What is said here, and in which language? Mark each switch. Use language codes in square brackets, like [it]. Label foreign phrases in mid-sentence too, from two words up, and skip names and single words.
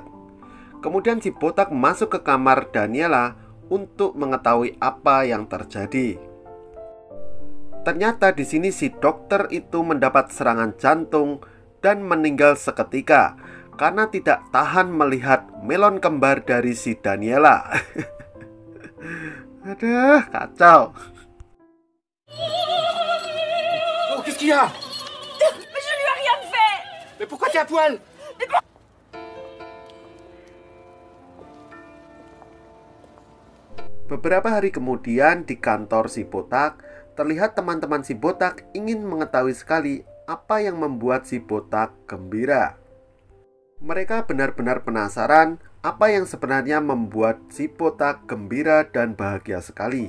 [id] Kemudian si botak masuk ke kamar Daniela untuk mengetahui apa yang terjadi. Ternyata di sini si dokter itu mendapat serangan jantung dan meninggal seketika karena tidak tahan melihat melon kembar dari si Daniela. Aduh, kacau. [fr] Oh, qu'est-ce qu'il y a? Mais je lui ai rien fait. Mais pourquoi t'es à poil? [id] Beberapa hari kemudian di kantor si botak, terlihat teman-teman si botak ingin mengetahui sekali apa yang membuat si botak gembira. Mereka benar-benar penasaran apa yang sebenarnya membuat si botak gembira dan bahagia sekali.